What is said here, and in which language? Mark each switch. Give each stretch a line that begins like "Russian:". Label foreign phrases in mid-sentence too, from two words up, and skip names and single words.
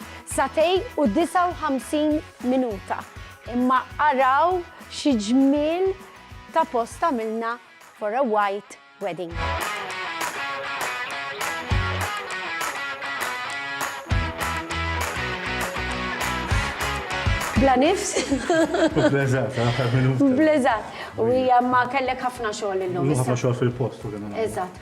Maltese: Satej u 59 minuta. Imma araw xi ġmiel ta' post għamilna
English: for a white wedding.
Maltese: Bla nifs? Bleżat. U hija ma kellek ħafna xogħol illum. Ħafna xogħol fil-post. Eżatt.